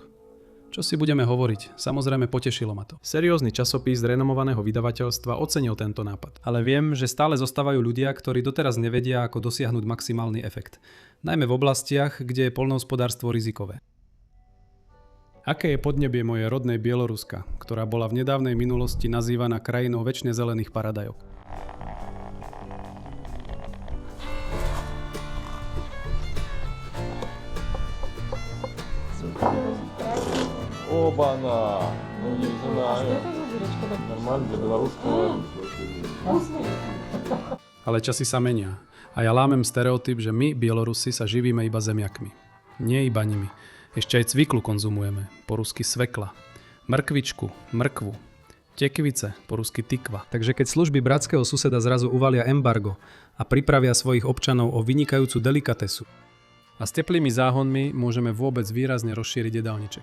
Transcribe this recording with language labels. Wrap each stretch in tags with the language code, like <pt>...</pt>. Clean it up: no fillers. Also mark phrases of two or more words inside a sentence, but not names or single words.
<sk>Čo si budeme hovoriť, samozrejme potešilo ma to. Seriózny časopis z renomovaného vydavateľstva ocenil tento nápad. Ale viem, že stále zostávajú ľudia, ktorí doteraz nevedia, ako dosiahnuť maximálny efekt. Najmä v oblastiach, kde je poľnohospodárstvo rizikové. Aké je podnebie mojej rodnej Bieloruska, ktorá bola v nedávnej minulosti nazývaná krajinou večne zelených paradajok?</sk> <ru>Оба-на! Ну не знаю. Нормально для белорусского.</ru> <sk>Ale časy sa menia. A ja lámem stereotyp, že my, Bielorusi, sa živíme iba zemiakmi. Nie iba nimi. Ešte aj cviklu konzumujeme, po rusky svekla, mrkvičku, mrkvu, tekvice, po rusky tykva. Takže keď služby bratského suseda zrazu uvalia embargo a pripravia svojich občanov o vynikajúcu delikatesu, a s teplými záhonmi môžeme vôbec výrazne rozšíriť jedálniček.</sk>